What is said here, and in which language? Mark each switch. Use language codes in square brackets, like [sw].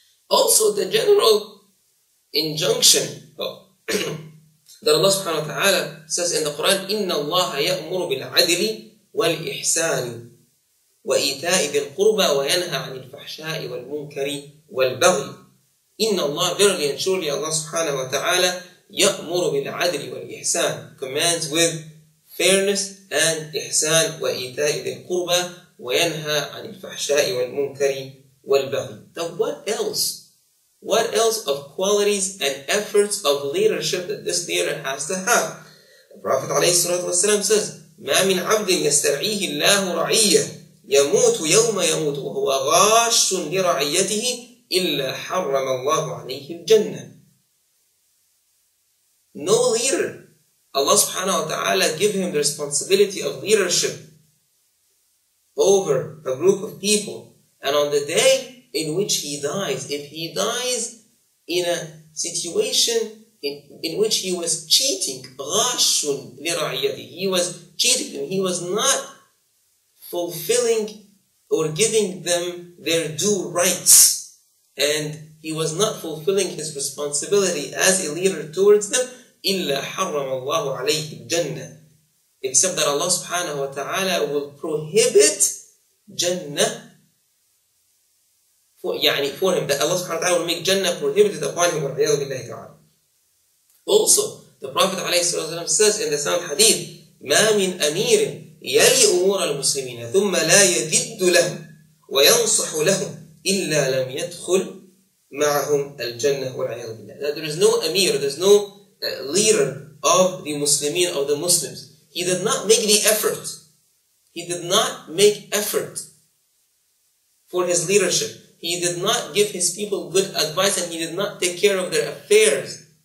[en] Also, the general injunction that Allah subhanahu wa ta'ala says in the Quran, [ar] إِنَّ اللَّهَ يَأْمُرُ بِالْعَدْلِ وَالْإِحْسَانِ وَإِيتَاءِ ذِي الْقُرْبَى وَيَنْهَى عَنِ الْفَحْشَاءِ وَالْمُنْكَرِ وَالْبَغْيِ. إِنَّ اللَّهَ, [en] verily and surely Allah subhanahu wa ta'ala, [ar] يَأْمُرُ بِالْعَدْلِ وَالْإِحْسَانِ, [en] commands with fairness and ihsan, [ar] وَإِيتَاءِ ذِي الْقُرْبَى وَيَنْهَى عَنِ الْفَحْشَاءِ وَالْمُنْكَرِ وَالْبَغْيِ. [en] Now what else? What else of qualities and efforts of leadership that this leader has to have? The Prophet ﷺ says, [ar] ما من عبد يسترعيه الله رعية يموت يوم يموت وهو غاش لرعيته إلا حرم الله عليه الجنة. [en] No leader, Allah subhanahu wa ta'ala give him the responsibility of leadership over a group of people, and on the day in which he dies, if he dies in a situation in which he was cheating, [ar] غاش لرعيته, [en] he was cheating and he was not fulfilling or giving them their due rights, and he was not fulfilling his responsibility as a leader towards them, [ar] إِلَّا حَرَّمَ اللَّهُ عَلَيْهِ الْجَنَّةِ, [en] except that Allah subhanahu wa ta'ala will prohibit Jannah for him, that Allah subhanahu wa ta'ala will make Jannah prohibited upon him. Also, the Prophet ﷺ says in the sound hadith, [ar] ما من أمير يلي أمور المسلمين ثم لا يجد لهم وينصح لهم إلا لم يدخل معهم الجنة والعياذ بالله. [en] That there is no Amir, there is no leader of the Muslimin, of the Muslims. He did not make the effort. He did not make effort for his leadership. He did not give his people good advice, and he did not take care of their affairs.